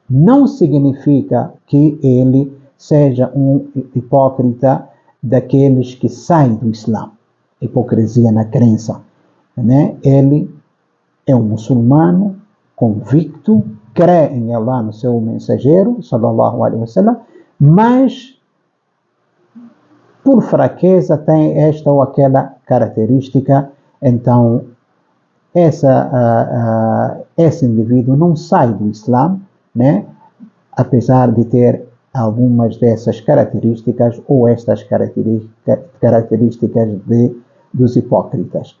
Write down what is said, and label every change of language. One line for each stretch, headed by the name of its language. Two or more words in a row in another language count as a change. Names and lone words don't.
Portuguese: Não significa que ele seja um hipócrita daqueles que saem do Islã, hipocrisia na crença, né? Ele é um muçulmano convicto, crê em Allah, no seu mensageiro,
Arabic: صلى الله عليه وسلم,
Portuguese: mas por fraqueza tem esta ou aquela característica, então esse indivíduo não sai do Islã, né? Apesar de ter algumas dessas características ou estas características dos hipócritas.